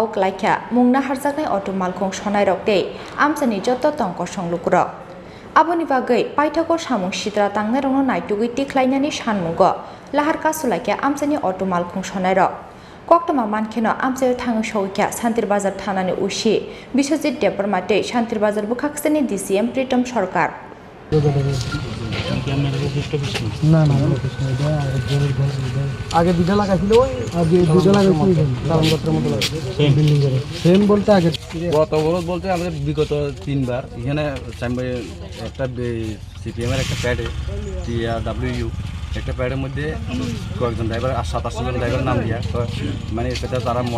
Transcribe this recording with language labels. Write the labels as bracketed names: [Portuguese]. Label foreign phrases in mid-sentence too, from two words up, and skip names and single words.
[Kok Borok] klaikha mungna harjaknai auto malkhung sonai rokte amchani jotto tongko songlukurok aboni bagai paithakor samung sitra tangnai rokno naitugui tiklainani sanmungo lahar kasulaikha amchani auto malkhung sonai rok koktoma mankheno amchayo thangu sogikha Shantir Bazar thanani usi Biswajit Debormate Shantir Bazar bukhaksani DCM Pritam Sarkar [Bangla] না না আগে দুটো লাগাইছিল আগে দুটো লাগাইছিল নারায়ণগত্রের মতো সেম বিল্ডিং এর সেম বলতে আগে গত অবরোধ বলতে আমাদের বিগত 3 বার এখানে একটা সিপিএম এর একটা প্যাডে টিআরডব্লিউ একটা প্যাডের মধ্যে কয়েকজন ড্রাইভার 27 জন ড্রাইভার নাম দিয়া মানে এটা তারা মদ